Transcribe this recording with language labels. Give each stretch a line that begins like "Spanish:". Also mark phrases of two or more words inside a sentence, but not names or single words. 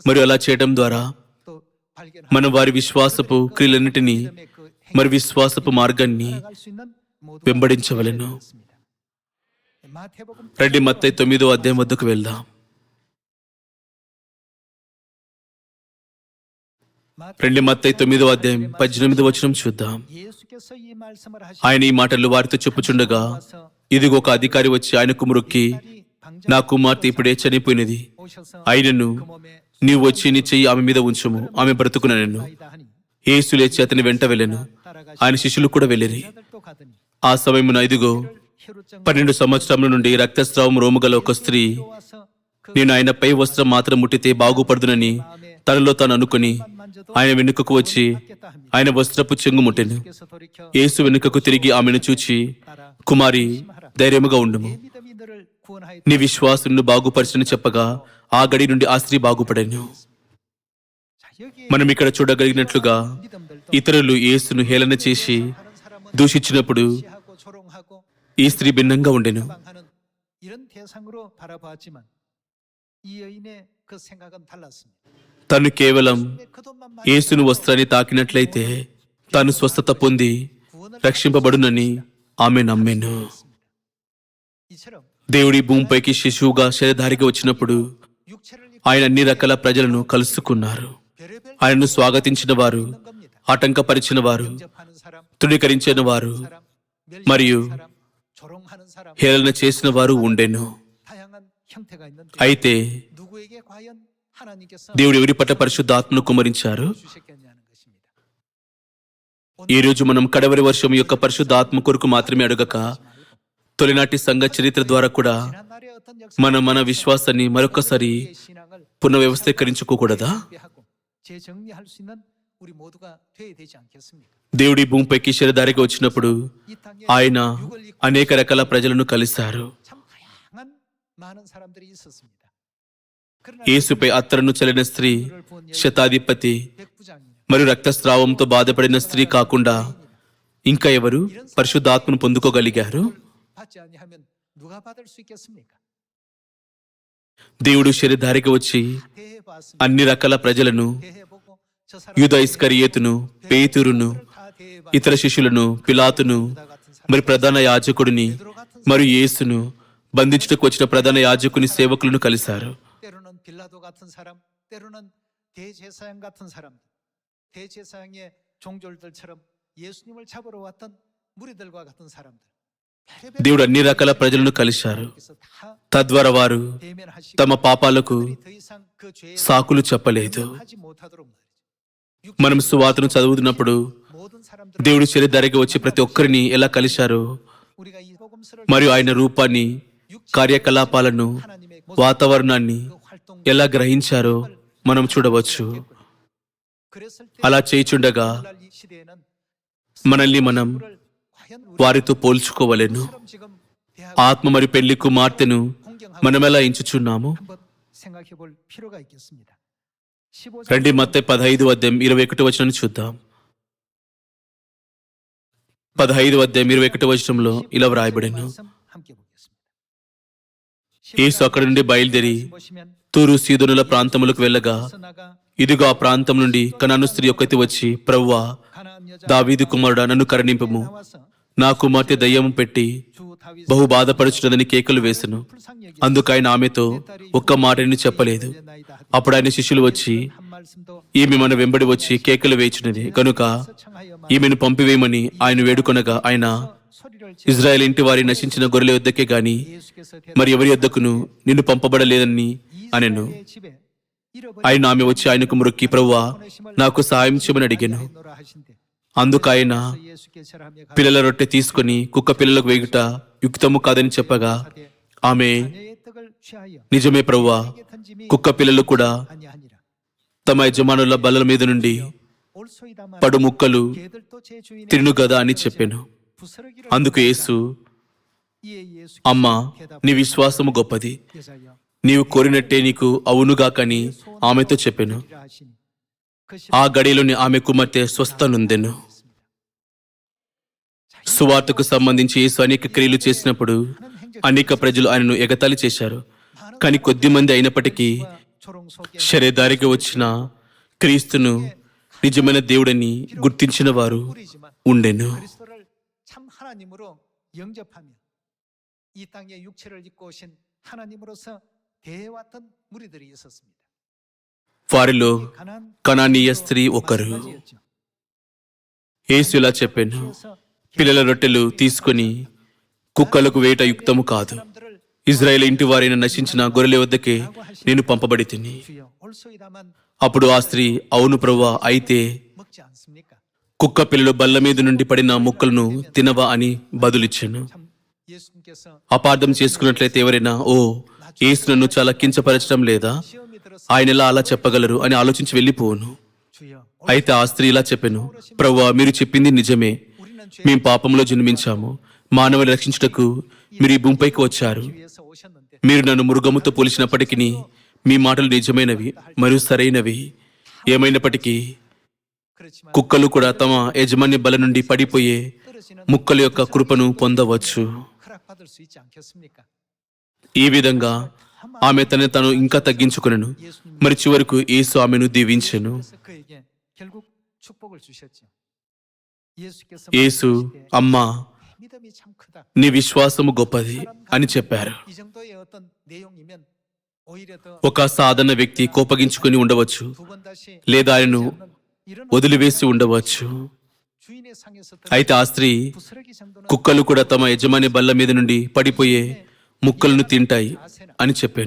Telugu: మరియు అలా చేయడం ద్వారా
Korean: 또 발견하고
Telugu: మనం వారి విశ్వాసపు క్రియలన్నిటినీ
Korean: 믿음의 그
Telugu: మరి విశ్వాసపు మార్గాన్ని
Korean: 행할 수 있는 모두가
Telugu: వెంబడించవలెను.
Korean: 되었습니다. 마태복음
Telugu: రండి మత్తయి 9వ అధ్యాయం వద్దకు వెళ్దాం. రండి మత్తయి 9వ అధ్యాయం 18వ వచనం చూద్దాం.
Korean: 예수께서 이 말씀을
Telugu: ఆయన ఈ మాటలు వారితో చెప్పుచుండగా
Korean: 하셔서
Telugu: ఇదిగో ఒక అధికారి వచ్చి ఆయనకు మ్రొక్కి, నా కుమార్తె ఇప్పుడే చనిపోయినది,
Korean: 오셔서
Telugu: అయినను
Korean: 그 몸에
Telugu: నీవు వచ్చి నీ చెయ్యి ఆమె మీద ఉంచుము, ఆమె బ్రతుకునెను.
Korean: 나이다 하니
Telugu: యేసు లేచి అతని వెంట వెళ్ళెను. ఆయన శిష్యులు కూడా వెళ్ళిరి.
Korean: 자들도 가더니
Telugu: ఆ సమయమున ఇదిగో
Korean: 혈루증
Telugu: 12 సంవత్సరముల నుండి రక్తస్రావం రోముగల ఒక స్త్రీ,
Korean: 와서 그
Telugu: నేను ఆయన పై వస్త్రం మాత్రం ముట్టితే బాగుపడుదునని తనలో తాను అనుకుని
Korean: 만져도
Telugu: ఆయన వెనుకకు వచ్చి
Korean: 받겠다 합니다.
Telugu: ఆయన వస్త్రపు చెంగు ముట్టెను.
Korean: 그래서 돌이켜
Telugu: యేసు వెనుకకు తిరిగి ఆమెను చూచి,
Korean: 따라
Telugu: కుమారి, ధైర్యముగా ఉండుము,
Korean: 내 믿음이 너를 구원하였다.
Telugu: నీ విశ్వాసును బాగుపరచని చెప్పగా ఆ గడి నుండి ఆ స్త్రీ బాగుపడెను.
Korean: 자, 여기에
Telugu: మనం ఇక్కడ చూడగలిగినట్లుగా
Korean: 믿음들도
Telugu: ఇతరులు యేసును హేళన చేసి
Korean: 다른 사람은
Telugu: దూషించినప్పుడు
Korean: 시하고 조롱하고
Telugu: ఈ స్త్రీ భిన్నంగా ఉండెను.
Korean: 방하는 이런 대상으로 바라보았지만 이 여인의 그 생각은 달랐습니다.
Telugu: తను కేవలం
Korean: 그 돈만
Telugu: యేసును వస్త్రాన్ని తాకినట్లయితే తాను స్వస్థత పొంది
Korean: 구원을
Telugu: రక్షింపబడునని ఆమె నమ్మెను.
Korean: 이처럼
Telugu: దేవుడి భూమిపైకి శిశువుగా శరీరధారిగా వచ్చినప్పుడు
Korean: 육체를
Telugu: ఆయన అన్ని రకాల ప్రజలను కలుసుకున్నారు.
Korean: 별의별
Telugu: ఆయనను స్వాగతించిన వారు,
Korean: 있는 겁니다.
Telugu: ఆటంకపరిచిన వారు,
Korean: 접하는 사람,
Telugu: తృణీకరించిన వారు,
Korean: 사람,
Telugu: మరియు
Korean: 멸시하는 사람, 조롱하는 사람,
Telugu: హేళన చేసిన వారు ఉండెను.
Korean: 다양한 형태가 있는데
Telugu: అయితే
Korean: 누구에게 과연 하나님께서
Telugu: దేవుడు ఎవరి పట్ల పరిశుద్ధాత్మను కుమరించారు?
Korean: 주셨겠냐는 것입니다.
Telugu: ఈ రోజు మనం కడవరి వర్షం యొక్క పరిశుద్ధాత్మ కొరకు మాత్రమే అడగక తొలినాటి సంఘ చరిత్ర ద్వారా కూడా
Korean: 지난날의 어떤
Telugu: మనం మన విశ్వాసాన్ని మరొకసారి
Korean: 역사의 신앙을
Telugu: పునఃవ్యవస్థీకరించుకోకూడదా?
Korean: 하고 재정리할 수 있는 우리 모두가 되어야 되지 않겠습니까?
Telugu: దేవుడి భూమిపైకి శరీరధారిగా వచ్చినప్పుడు
Korean: 이 땅에
Telugu: ఆయన
Korean: 육을 입고
Telugu: అనేక రకాల ప్రజలను కలిశారు.
Korean: 참 다양한 많은 사람들이 있었습니다. 그러나
Telugu: యేసుపై అత్తరును చల్లిన స్త్రీ,
Korean: 그를 본 여인
Telugu: శతాధిపతి
Korean: 백부장이냐
Telugu: మరియు రక్తస్రావంతో బాధపడిన స్త్రీ కాకుండా ఇంకా ఎవరు పరిశుద్ధాత్మను పొందుకోగలిగారు?
Korean: 받지 아니하면 누가 받을 수 있겠습니까?
Telugu: దేవుడు శరీరధారిగా వచ్చి
Korean: 대해봤습니다.
Telugu: అన్ని రకాల ప్రజలను,
Korean: 대해보고 저
Telugu: యూద ఇస్కరియోతును, పేతురును,
Korean: 다
Telugu: ఇతర శిష్యులను, పిలాతును, మరి ప్రధాన యాజకుడిని మరియు యేసును బంధించుటకు వచ్చిన ప్రధాన యాజకుని సేవకులను కలిశారు.
Korean: 때로는 빌라도 같은 사람, 때로는 대제사장 같은 사람들, 대제사장의 종졸들처럼 예수님을 잡으러 왔던 무리들과 같은 사람들.
Telugu: దేవుడు అన్ని రకాల ప్రజలను కలిశారు.
Korean: 그래서 다
Telugu: తద్వారా వారు
Korean: 대면하시고
Telugu: తమ పాపాలకు
Korean: 더 이상 그 죄에
Telugu: సాకులు చెప్పలేదు.
Korean: 하지 못하도록 말이죠.
Telugu: మనం సువార్తను చదువుతున్నప్పుడు
Korean: 모든 사람들
Telugu: దేవుడు శరీరధారిగా వచ్చి ప్రతి ఒక్కరిని ఎలా కలిశారో
Korean: 우리가 이 복음서를
Telugu: మరియు ఆయన రూపాన్ని, కార్యకలాపాలను, వాతావరణాన్ని
Korean: 그 활동
Telugu: ఎలా గ్రహించారో మనం చూడవచ్చు.
Korean: 그랬을 때
Telugu: అలా చేయుచుండగా
Korean: 오늘날 이 시대에는
Telugu: మనల్ని మనం
Korean: 그를 과연
Telugu: వారితో పోల్చుకోవలెను.
Korean: 우리처럼 지금 대하고
Telugu: ఆత్మ మరియు పెళ్లి కుమార్తెను
Korean: 공경하고
Telugu: మనం ఎలా ఎంచుచున్నాము?
Korean: 한번 생각해 볼 필요가 있겠습니다. 15장
Telugu: రండి మత్తయి 15వ అధ్యాయం 21వ వచనాన్ని చూద్దాం. 15వ అధ్యాయం 21వ వచనంలో ఇలా వ్రాయబడెను.
Korean: 말씀 함께 보겠습니다.
Telugu: యేసు అక్కడి నుండి బయలుదేరి
Korean: 보시면
Telugu: తూరు సీదోనుల ప్రాంతములకు వెళ్ళగా
Korean: 나가
Telugu: ఇదిగో ఆ ప్రాంతం నుండి కనాను స్త్రీ ఒక్కతి వచ్చి, ప్రభువా,
Korean: 가나안 여자
Telugu: దావీదు కుమారుడా, నన్ను కరుణింపుము,
Korean: 나와서
Telugu: నా కుమార్తె దయ్యము పెట్టి
Korean: 주 다윗
Telugu: బహు బాధపడుచున్నదని కేకలు వేసెను.
Korean: 불쌍히
Telugu: అందుకు ఆయన ఆమెతో ఒక్క మాటని చెప్పలేదు.
Korean: 여겼나이다 하되
Telugu: అప్పుడు ఆయన శిష్యులు వచ్చి,
Korean: 한 말씀도
Telugu: ఈమె మన వెంబడి వచ్చి కేకలు వేచున్నది కనుక
Korean: 청하여
Telugu: ఈమెను పంపివేయమని ఆయన వేడుకొనగా, ఆయన
Korean: 소리를
Telugu: ఇజ్రాయెల్ ఇంటి వారి నశించిన గొర్రెల యొద్దకే గాని
Korean: 예수께서
Telugu: మరి ఎవరి యొద్దకును నిన్ను పంపబడలేదని అనెను.
Korean: 이스라엘의 집에 잃어버린
Telugu: ఆయన ఆమె వచ్చి ఆయనకు మ్రొక్కి, ప్రభువా, నాకు సహాయం చేయమని అడిగాను.
Korean: 노라 하신대
Telugu: అందుకు ఆయన
Korean: 예수께 절하며
Telugu: పిల్లల రొట్టె తీసుకొని కుక్క పిల్లలకు వేయుట యుక్తము కాదని చెప్పగా ఆమె
Korean: 자녀의 떡을 취하여
Telugu: నిజమే ప్రభువా,
Korean: 에게 던짐이
Telugu: కుక్క పిల్లలు కూడా
Korean: 아니하니라.
Telugu: తమ యజమానుల బల్లల మీద నుండి
Korean: 올소이다만
Telugu: పడు ముక్కలు
Korean: 개들도 제 주인의
Telugu: తిను గదా అని చెప్పాను.
Korean: 부스러기를
Telugu: అందుకు యేసు,
Korean: 이에 예수
Telugu: అమ్మా, నీ విశ్వాసము గొప్పది,
Korean: 여자여
Telugu: నీవు కోరినట్టే నీకు అవునుగాకని ఆమెతో చెప్పాను.
Korean: 이라 하시니 그
Telugu: ఆ గడిలోని ఆమె కుమార్తె స్వస్థనుందెను. సువార్తకు సంబంధించి యేసు అనేక క్రియలు చేసినప్పుడు అనేక ప్రజలు ఆయనను ఎగతాళి చేశారు. కానీ కొద్ది మంది అయినప్పటికీ శరీరధారికి వచ్చిన క్రీస్తును నిజమైన దేవుడని గుర్తించిన వారు ఉండెను.
Korean: 그리스도를 참 하나님으로 영접하며 이 땅에 육체를 입고 오신 하나님으로서 대해왔던 무리들이 있었습니다.
Telugu: వారిలో
Korean: 가나안
Telugu: కనానీయ స్త్రీ ఒకరు.
Korean: 마찬가지였죠.
Telugu: యేసు ఇలా చెప్పాను, పిల్లల రొట్టెలు తీసుకొని కుక్కలకు వేట యుక్తము కాదు. ఇజ్రాయేల్ ఇంటి వారైన నశించిన గొర్రెల వద్దకే నేను పంపబడి తిని.
Korean: 주여 올소이다만
Telugu: అప్పుడు ఆ స్త్రీ, అవును ప్రభువా, అయితే
Korean: 먹지 않습니까?
Telugu: కుక్క పిల్లలు బల్ల మీద నుండి పడిన ముక్కలను తినవా అని బదులిచ్చాను.
Korean: 참 예수님께서
Telugu: అపార్థం చేసుకున్నట్లయితే ఎవరైనా, ఓ, యేసు నన్ను చాలా కించపరచడం లేదా,
Korean: 시험이 들어서
Telugu: ఆయన ఎలా అలా చెప్పగలరు అని ఆలోచించి వెళ్ళిపోను.
Korean: 주여
Telugu: అయితే ఆ స్త్రీ ఇలా చెప్పాను, ప్రభువా, మీరు చెప్పింది నిజమే.
Korean: 우리는 죄
Telugu: మేం పాపంలో జన్మించాము. మానవుని రక్షించుటకు మీరు ఈ భూమిపైకి వచ్చారు.
Korean: 위해서 오셨는데
Telugu: మీరు నన్ను మృగముతో పోల్చినప్పటికీ మీ మాటలు నిజమైనవి మరియు సరైనవి. ఏమైనప్పటికీ
Korean: 그렇지만
Telugu: కుక్కలు కూడా తమ యజమాని బల నుండి పడిపోయే
Korean: 떨어지는
Telugu: ముక్కల యొక్క కృపను పొందవచ్చు.
Korean: 허락받을 수 있지 않겠습니까?
Telugu: ఈ విధంగా ఆమె తను ఇంకా తగ్గించుకొనెను. మరి చివరకు యేసు ఆమెను దీవించెను.
Korean: 그래서 그에게 결국 축복을 주셨죠. 예수께서
Telugu: యేసు,
Korean: 말씀하시되
Telugu: అమ్మా,
Korean: 믿음이 참 크다.
Telugu: నీ విశ్వాసము గొప్పది అని చెప్పారు.
Korean: 이 정도의 어떤 내용이면 오히려 더
Telugu: ఒక సాధారణ వ్యక్తి కోపగించుకొని ఉండవచ్చు,
Korean: 두 번 다시
Telugu: లేదా ఆయనను
Korean: 이런
Telugu: వదిలివేసి ఉండవచ్చు.
Korean: 주인의 상에서
Telugu: అయితే ఆ స్త్రీ,
Korean: 부스러기 정도는
Telugu: కుక్కలు కూడా తమ యజమాని బల్ల మీద నుండి పడిపోయే ముక్కలను తింటాయి అని చెప్పాను.